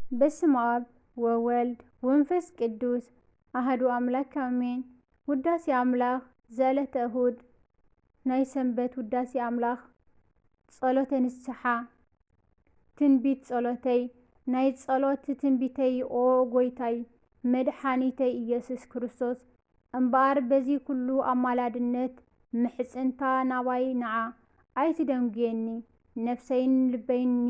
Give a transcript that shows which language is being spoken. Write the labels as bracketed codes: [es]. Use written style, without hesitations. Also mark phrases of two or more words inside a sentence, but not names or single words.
[gez] በስመ አብ ወወልድ ወመንፈስ ቅዱስ አሐዱ አምላክ አሜን። ውዳሴ አምላክ ዘዕለተ እሁድ [ti] ናይ ሰንበት ውዳሴ አምላክ ጸሎተ ንስሐ ትንቢት ጸሎተይ ናይ ጸሎት ትንቢተይ ኦ ጎይታይ መድኃኒተይ ኢየሱስ ክርስቶስ እምበኣር በዚ ኩሉ አማላድነት ምሕፅንታ ናባይ ነዓ ኣይትደንግየኒ ነፍሰይን ልበይን